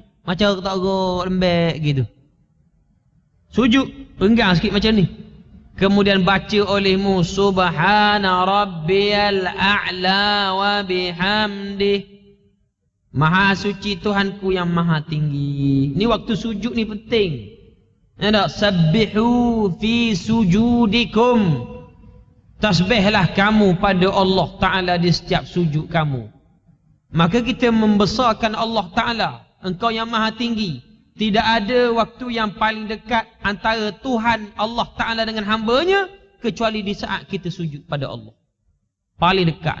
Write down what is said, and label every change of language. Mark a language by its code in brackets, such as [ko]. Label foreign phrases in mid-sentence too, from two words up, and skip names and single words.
[ms] Macam orang tak gerok lembek gitu. Sujud, penggang sikit macam ni. Kemudian baca olehmu [ar] سبحان ربي الأعلى وبحمده. [ms] Maha suci Tuhanku yang maha tinggi. Ni waktu sujud ni penting. [ar] Ada سبحوا في سجودكم. [ms] Tasbihlah kamu pada Allah Ta'ala di setiap sujud kamu. Maka kita membesarkan Allah Ta'ala. Engkau yang maha tinggi. Tidak ada waktu yang paling dekat antara Tuhan Allah Ta'ala dengan hambanya kecuali di saat kita sujud pada Allah. Paling dekat.